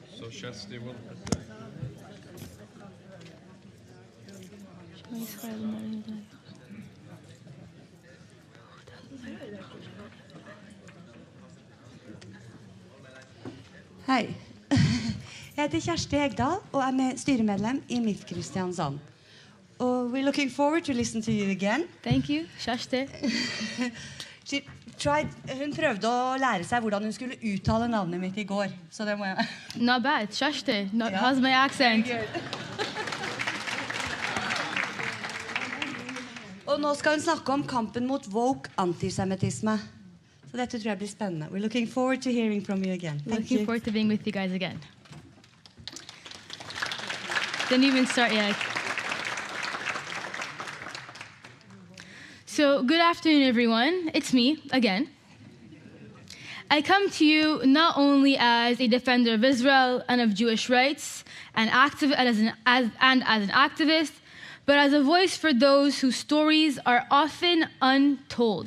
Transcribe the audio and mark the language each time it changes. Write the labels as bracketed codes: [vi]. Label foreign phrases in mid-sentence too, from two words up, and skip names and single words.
[no] Hei. Jeg heter Kjersti Hegdal og er styremedlem I MIF Kristiansand. [en] We're looking forward to listen to you again. Thank you, Kjersti. [no] Hun prøvde å lære seg hvordan hun skulle uttale navnet mitt I går, så det må jeg... [en] Not bad, Kjersti. How's my accent? [no] Og nå skal hun snakke om kampen mot woke antisemitisme. Så dette tror jeg blir spennende. [en] We're looking forward to hearing from you again. Looking forward to being with you guys again. Didn't even start yet. So, good afternoon, everyone. It's me, again. I come to you not only as a defender of Israel and of Jewish rights, and as an activist, but as a voice for those whose stories are often untold.